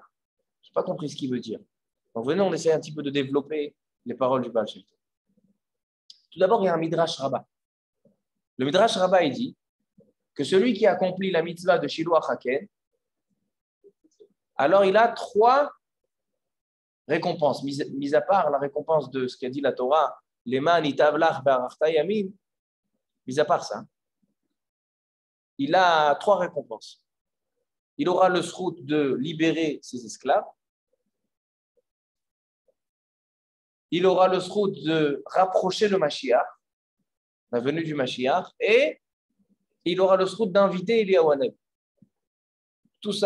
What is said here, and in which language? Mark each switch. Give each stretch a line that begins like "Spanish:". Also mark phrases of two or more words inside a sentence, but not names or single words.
French: Je n'ai pas compris ce qu'il veut dire. Donc venez, on essaie un petit peu de développer les paroles du Baal Shem Tov. Tout d'abord, il y a un Midrash Rabbah. Le Midrash Rabbah, il dit que celui qui accomplit la mitzvah de
Hebrew: שילוח הקן,
French: alors il a 3 récompenses, mis à part la récompense de ce qu'a dit la Torah,
Hebrew: למען ייטב לך והארכת ימים,
French: mis à part ça, il a 3 récompenses. Il aura le srout de libérer ses esclaves, il aura le srout de rapprocher le Mashiach, la venue du Mashiach, et il aura le srout d'inviter Eliyahu Hanavi.